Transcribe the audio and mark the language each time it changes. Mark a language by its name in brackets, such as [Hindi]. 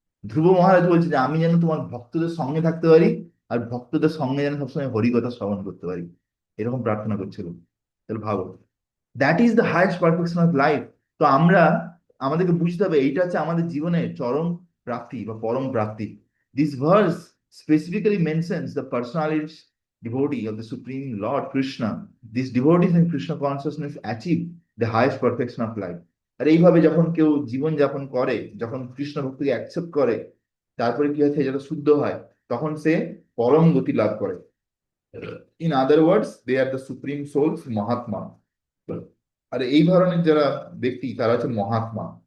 [Bangla] ধ্রুব মহারাজ বলছে যে আমি যেন তোমার ভক্তদের সঙ্গে থাকতে পারি, আর ভক্তদের সঙ্গে যেন সবসময় হরিকথা শ্রবণ করতে পারি, এরকম প্রার্থনা করছিল। তাহলে ভাবো, [English] That is the highest perfection of life. [Bangla] তো আমরা, আমাদেরকে বুঝতে হবে এইটা হচ্ছে আমাদের জীবনের চরম প্রাপ্তি বা পরম প্রাপ্তি। [English] This verse specifically mentions the personalities devotee of the Supreme Lord Krishna. These devotees in Krishna consciousness achieve the highest perfection of life. [Bangla] আর এইভাবে যখন কেউ জীবন যাপন করে, যখন কৃষ্ণ ভক্তিকে অ্যাকসেপ্ট করে, তারপরে কি হচ্ছে, যত শুদ্ধ হয়, তখন সে পরম গতি লাভ করে। [English] In other words, they are the supreme souls, mahatma. [Bangla] আর এই ধরনের যারা ব্যক্তি তারা হচ্ছে মহাত্মা।